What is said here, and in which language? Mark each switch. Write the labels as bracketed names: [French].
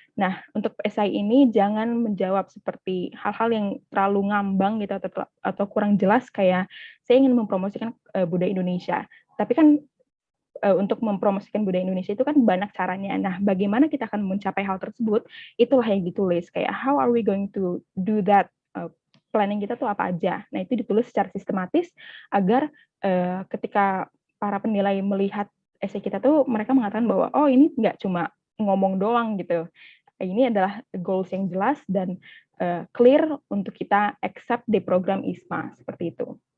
[Indonesian] Nah, untuk esai ini jangan menjawab seperti hal-hal yang terlalu ngambang gitu atau kurang jelas kayak saya ingin mempromosikan budaya Indonesia. Tapi kan untuk mempromosikan budaya Indonesia itu kan banyak caranya. Nah, bagaimana kita akan mencapai hal tersebut? Itulah yang ditulis kayak [English] how are we going to do that? [Indonesian] Planning kita tuh apa aja. Nah, itu ditulis secara sistematis agar ketika para penilai melihat esai kita tuh mereka mengatakan bahwa oh ini nggak cuma ngomong doang gitu. Ini adalah goals yang jelas dan clear untuk kita accept di program ISMA seperti itu.